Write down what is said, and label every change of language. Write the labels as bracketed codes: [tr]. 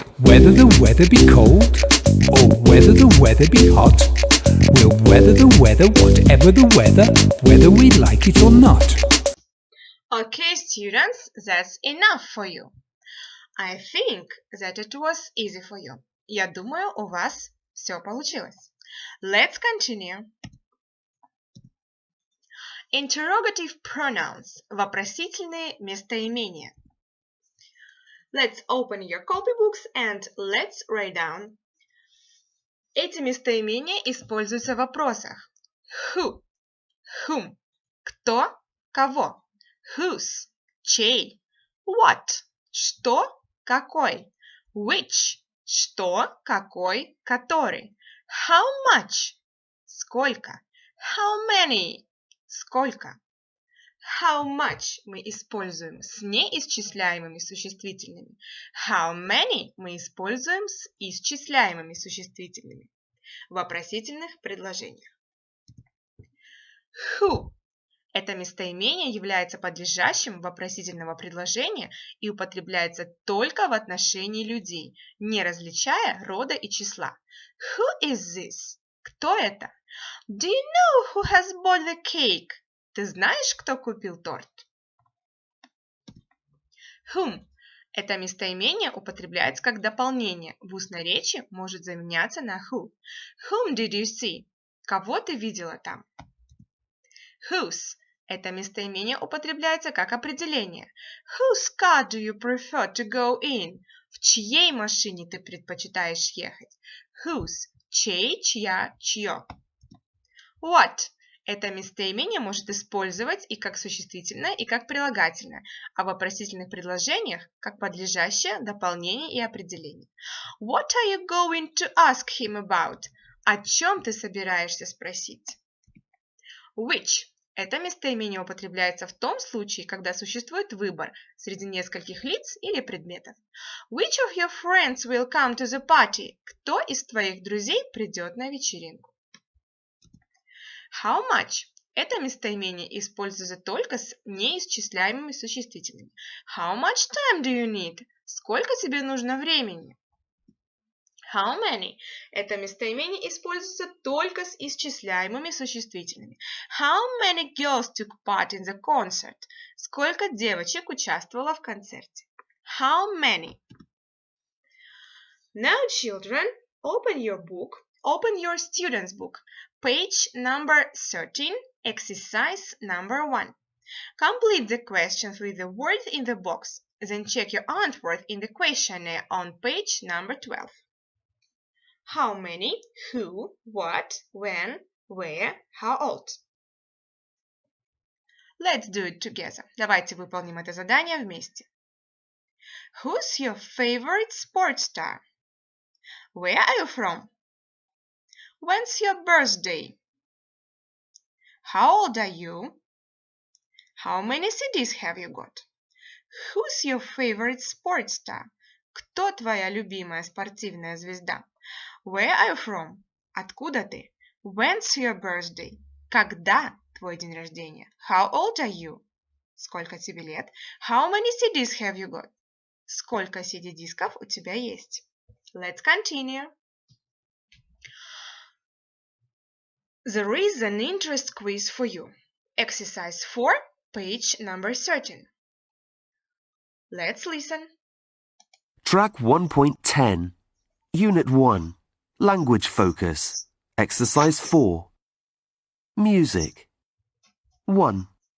[en] Whether the weather be cold or whether the weather be hot, we'll weather the weather, whatever the weather, whether we like it or not. Okay, students, that's enough for you. I think that it was easy for you. [ru] Я думаю, у вас все получилось. [en] Let's continue. Interrogative pronouns. [ru] Вопросительные местоимения. [en] Let's open your copybooks and let's write down. [ru] Эти местоимения используются в вопросах. [en] Who, whom, [ru] кто, кого. [en] Whose, [ru] чей. What, что, какой. Which, что, какой, который. [en] How much, [ru] сколько. [en] How many, [ru] сколько. [en] How much [ru] мы используем с неисчисляемыми существительными. [en] How many [ru] мы используем с исчисляемыми существительными в вопросительных предложениях. Who – это местоимение является подлежащим вопросительного предложения и употребляется только в отношении людей, не различая рода и числа. [en] Who is this? [ru] Кто это? [en] Do you know who has bought the cake? [ru] Ты знаешь, кто купил торт? Whom – это местоимение употребляется как дополнение. В устной речи может заменяться на who. Whom did you see? Кого ты видела там? Whose – это местоимение употребляется как определение. [en] Whose car do you prefer to go in? [ru] В чьей машине ты предпочитаешь ехать? [en] Whose [ru] – чей, чья, чье. What – это местоимение может использовать и как существительное, и как прилагательное, а в вопросительных предложениях как подлежащее, дополнение и определение. [en] What are you going to ask him about? [ru] О чем ты собираешься спросить? Which – это местоимение употребляется в том случае, когда существует выбор среди нескольких лиц или предметов. [en] Which of your friends will come to the party? [ru] Кто из твоих друзей придет на вечеринку? [en] How much [ru] – это местоимение используется только с неисчисляемыми существительными. [en] How much time do you need? [ru] Сколько тебе нужно времени? [en] How many [ru] – это местоимение используется только с исчисляемыми существительными. [en] How many girls took part in the concert? [ru] Сколько девочек участвовало в концерте? [en] How many? Now, children, open your student's book, page number 13, exercise number 1. Complete the questions with the words in the box, then check your answers in the questionnaire on page number 12. How many, who, what, when, where, how old? Let's do it together. [ru] Давайте выполним это задание вместе. [en] Who's your favorite sports star? Where are you from? When's your birthday? How old are you? How many CDs have you got? Who's your favorite sports star? [ru] Кто твоя любимая спортивная звезда? [en] Where are you from? [ru] Откуда ты? [en] When's your birthday? [ru] Когда твой день рождения? [en] How old are you? [ru] Сколько тебе лет? [en] How many CDs have you got? [ru] Сколько CD-дисков у тебя есть? [en] Let's continue. There is an interest quiz for you. Exercise 4, page number 13. Let's listen. Track 1.10, Unit 1, Language Focus, Exercise 4. Music. 1.